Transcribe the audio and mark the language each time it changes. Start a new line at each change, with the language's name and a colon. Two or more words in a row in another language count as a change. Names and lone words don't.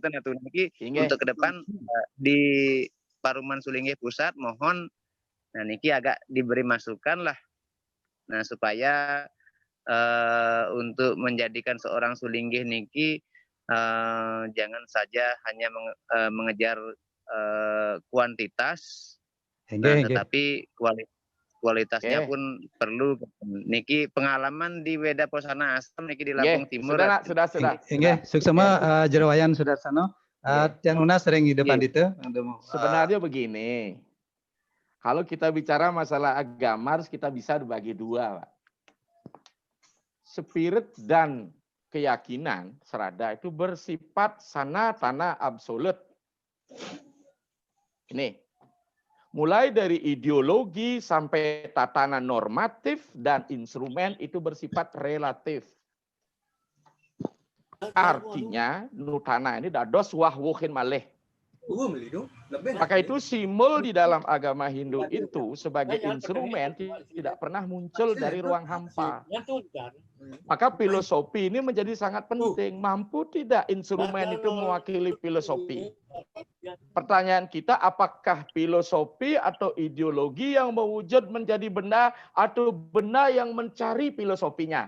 Indonesian: Nah niki untuk ke depan di Paruman Sulinggih Pusat mohon nah niki agak diberi masukan lah. Nah supaya untuk menjadikan seorang sulinggih niki jangan saja hanya mengejar kuantitas, tetapi kualitasnya pun perlu. Niki pengalaman di Weda Posana Asam niki di Lampung Timur. Sudah. Suksema Jerawayan Sudarsano. Yang lunas sering di depan itu. Sebenarnya begini. Kalau kita bicara masalah agama harus kita bisa dibagi dua, Pak. Spirit dan keyakinan serada itu bersifat sanatana absolut. Ini mulai dari ideologi sampai tatanan normatif dan instrumen itu bersifat relatif. Artinya nutana ini
Balinese: dados wahwuhin malih.
Indonesian: Maka itu simbol di dalam agama Hindu itu sebagai instrumen tidak pernah muncul dari ruang hampa. Maka filosofi ini menjadi sangat penting. Mampu tidak instrumen itu mewakili filosofi? Pertanyaan kita, apakah filosofi atau ideologi yang mewujud menjadi benda atau benda yang mencari filosofinya?